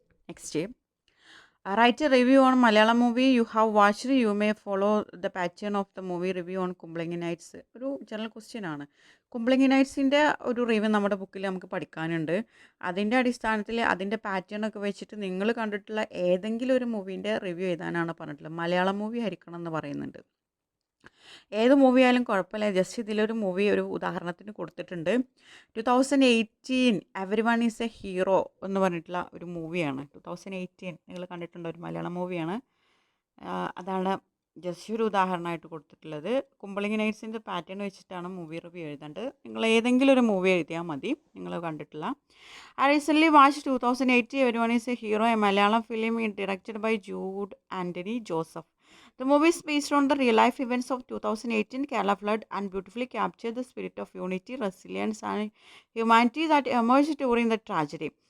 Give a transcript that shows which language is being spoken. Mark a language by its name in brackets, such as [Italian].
[English] Next, write a review on Malayalam movie you have watched. You may follow the pattern of the movie review on Kumbalangi Nights. [Malayalam] ഒരു general question ആണ്. കുമ്പളങ്ങി നൈറ്റ്സിൻ്റെ ഒരു review നമ്മുടെ ബുക്കിൽ നമുക്ക് പഠിക്കാനുണ്ട്. അതിൻ്റെ അടിസ്ഥാനത്തിൽ അതിൻ്റെ പാറ്റേൺ ഒക്കെ വെച്ചിട്ട് നിങ്ങൾ കണ്ടിട്ടുള്ള ഏതെങ്കിലും ഒരു മൂവീൻ്റെ റിവ്യൂ എഴുതാനാണ് പറഞ്ഞിട്ടുള്ളത്. മലയാളം മൂവി ആയിരിക്കണം എന്ന് പറയുന്നുണ്ട്. ഏത് മൂവി ആയാലും കുഴപ്പമില്ല, ജസ്റ്റ് ഇതിലൊരു മൂവി ഒരു ഉദാഹരണത്തിന് കൊടുത്തിട്ടുണ്ട്. 2018 every one is A hero എന്ന് പറഞ്ഞിട്ടുള്ള ഒരു മൂവിയാണ്. 2018 നിങ്ങൾ കണ്ടിട്ടുണ്ടോ? ഒരു മലയാളം മൂവിയാണ്. അതാണ് ജസ്റ്റ് ഒരു ഉദാഹരണമായിട്ട് കൊടുത്തിട്ടുള്ളത്. കുമ്പളങ്ങി നൈറ്റ്സിൻ്റെ പാറ്റേൺ വെച്ചിട്ടാണ് മൂവി റിവ്യൂ എഴുതേണ്ടത്. നിങ്ങൾ ഏതെങ്കിലും ഒരു മൂവി എഴുതിയാൽ മതി, നിങ്ങൾ കണ്ടിട്ടുള്ള. [English] I recently watched 2080 Everyone is a Hero, a Malayalam film directed by Jude Anthony Joseph. The movie is based on the real-life events of 2018 Kerala flood and beautifully captured the spirit of unity, resilience, and humanity that emerged during the tragedy.